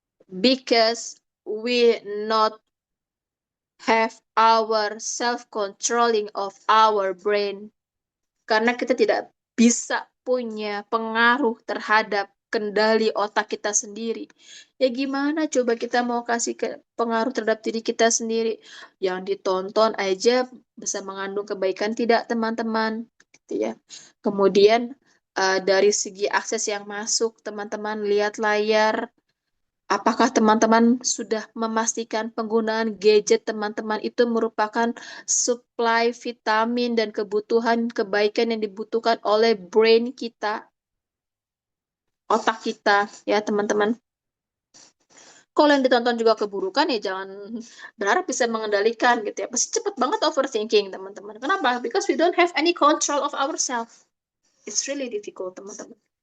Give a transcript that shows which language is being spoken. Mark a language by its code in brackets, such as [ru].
[en] Because we not have our self-controlling of our brain. [id] Karena kita tidak bisa punya pengaruh terhadap kendali otak kita sendiri. Ya gimana coba kita mau kasih pengaruh terhadap diri kita sendiri? Yang ditonton aja bisa mengandung kebaikan tidak, teman-teman? Gitu ya. Kemudian dari segi akses yang masuk, teman-teman lihat layar. Apakah teman-teman sudah memastikan penggunaan gadget teman-teman itu merupakan suplai vitamin dan kebutuhan kebaikan yang dibutuhkan oleh brain kita, otak kita, ya teman-teman? Kalau yang ditonton juga keburukan ya jangan berharap bisa mengendalikan gitu ya. Pasti cepat banget overthinking teman-teman. Kenapa? [en] Because we don't have any control of ourselves. It's really difficult [id] teman-teman.